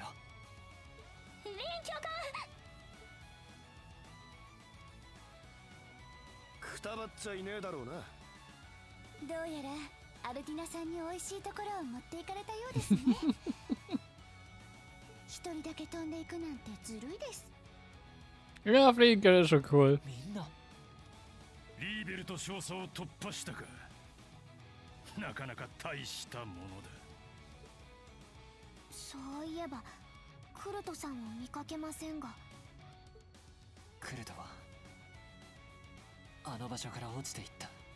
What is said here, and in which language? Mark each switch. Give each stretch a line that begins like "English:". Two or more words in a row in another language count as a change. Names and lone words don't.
Japanese: リエン教官。くたばっちゃいねえだろうな。どうやらアルティナさんに美味しいところを持っていかれたようですね。一人だけ飛んでいくなんてずるいです。
German: Ja, fliegen können ist schon cool.
Japanese: みんなリーベルト少佐を突破したか。なかなか大したものだ。そういえばクルトさんを見かけませんが。クルトはあの場所から落ちていった。